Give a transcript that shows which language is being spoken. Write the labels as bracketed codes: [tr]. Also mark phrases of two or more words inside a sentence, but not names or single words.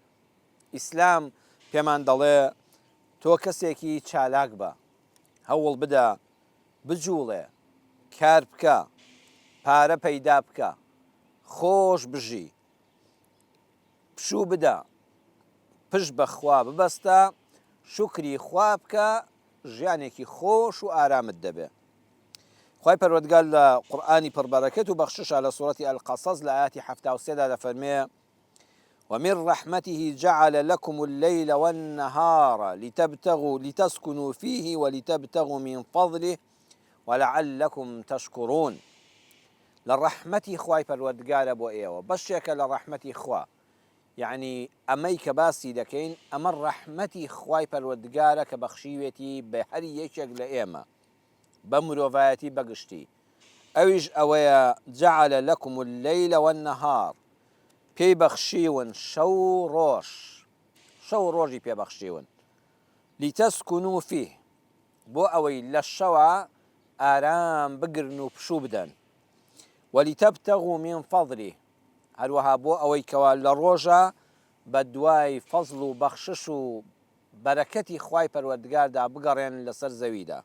[ckb] ئیسلام پێمان دەڵێ تۆ کەسێکی چالاک بە، هەوڵ بدە، بجوڵێ، کار بکە، پارە پەیدا بکە، خۆش بژی، پشوو بدە، پشت بەخوا ببەستە، شوکری خوا بکە، ژیانێکی خۆش و ئارامت دەبێ. خوای پەروەردگار لە قورئانی پڕبەرەکەت و بەخششە لە سوورەتی ئەلقەسەس لە ئاەتی 73 دەفەرمێ: [ar] ومن رحمته جعل لكم الليل والنهار لتسكنوا فيه ولتبتغوا من فضله ولعلكم تشكرون. [ckb] لرحمتي خواي پەروەردگارە بۆ ئێوە، بەشێکە لە ڕەحمەتی خوا، یعنی ئەمەی کە باسی دەکەین ئەمە ڕەحمەتی خوای پەروەردگارە کە بەخشیوێتی بە هەر یەکێک لە ئێمە بە مرۆڤایەتی بەگشتی. ئەویش ئەوەیە [ar] جعل لكم الليل والنهار، [ckb] پێی بەخشیون شەو و ڕۆژ، شەو و ڕۆژی پێبەخشیون، [ar] لتسكنوا فيه، [ckb] بۆ ئەوەی لە شەوە ئارام بگرن و پشوو بدەن، [ar] ولتبتغوا من فضله، [ckb] هەروەها بۆ ئەوەی کەوا لە ڕۆژە بە دوای فەزڵ و بەخشش و بەرەکەتی خوای پەروەردگاردا بگەڕێن لەسەر زەویدا.